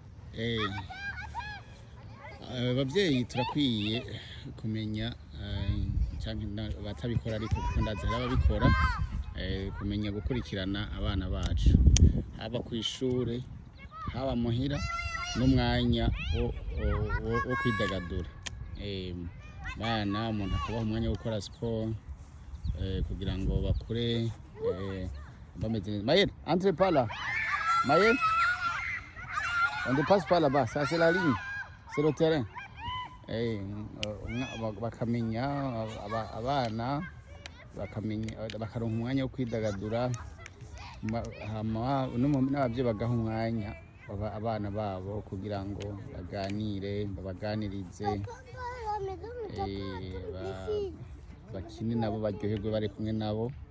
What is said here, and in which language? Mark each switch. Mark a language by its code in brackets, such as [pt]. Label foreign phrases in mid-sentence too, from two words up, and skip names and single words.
[rw] ababyeyi turakwiye kumenya cyangwa batabikora ariko kuko ndazi hari ababikora kumenya gukurikirana abana bacu haba ku ishuri haba muhira n'umwanya wo kwidagadura. Bana umuntu akabaha umwanya wo gukora siporo kugira ngo bakure bameze neza. [fr] Mayel, entre par là. Mayel, on ne passe pas là-bas, ça c'est la ligne, c'est le terrain. [rw] Bakamenya abana bakaronka umwanya wo kwidagadura n'ababyeyi bagaha umwanya abana babo kugira ngo baganire babaganirize bakine nabo baryoherwe bari kumwe nabo.